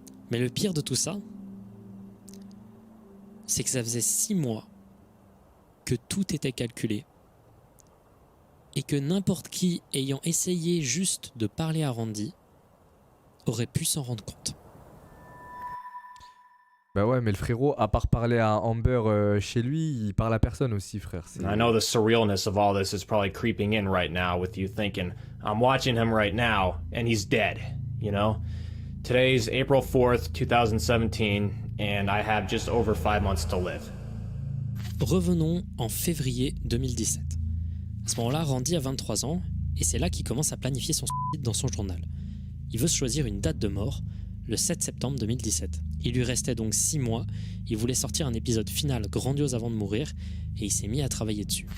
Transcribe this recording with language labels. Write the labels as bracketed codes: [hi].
[fr] Mais le pire de tout ça, c'est que ça faisait 6 mois que tout était calculé et que n'importe qui ayant essayé juste de parler à Randy aurait pu s'en rendre compte. Bah ouais, mais le frérot, à part parler à Amber chez lui, il parle à personne aussi, frère. [en] I know the surrealness of all this is probably creeping in right now with you thinking, I'm watching him right now and he's dead, you know? Today's April 4th, 2017, and I have just over 5 months to live. [fr] Revenons en février 2017. À ce moment-là, Randy a 23 ans et c'est là qu'il commence à planifier son suicide dans son journal. Il veut se choisir une date de mort, le 7 septembre 2017. Il lui restait donc 6 mois, il voulait sortir un épisode final grandiose avant de mourir et il s'est mis à travailler dessus.